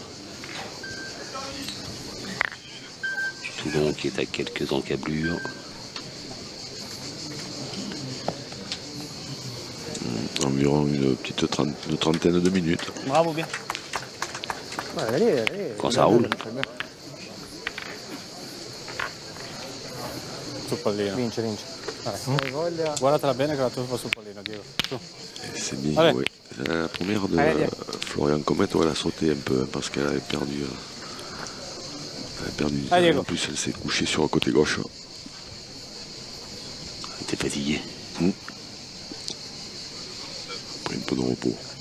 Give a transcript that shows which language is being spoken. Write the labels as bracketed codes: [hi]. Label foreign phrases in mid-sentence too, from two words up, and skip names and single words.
[fr] Toulon qui est à quelques encablures. Environ une petite trentaine de minutes. Bravo, bien. Allez. Quand ça roule. [it] Sul pallino. Vince. Guardatela bene che la tua fa sul pallino, Diego. Su. [fr] C'est bien joué. La première de Florian Comet, elle a sauté un peu parce qu'elle avait perdu. Elle a perdu du temps. En plus, elle s'est couchée sur le côté gauche. Elle était fatiguée. Pris un peu de repos.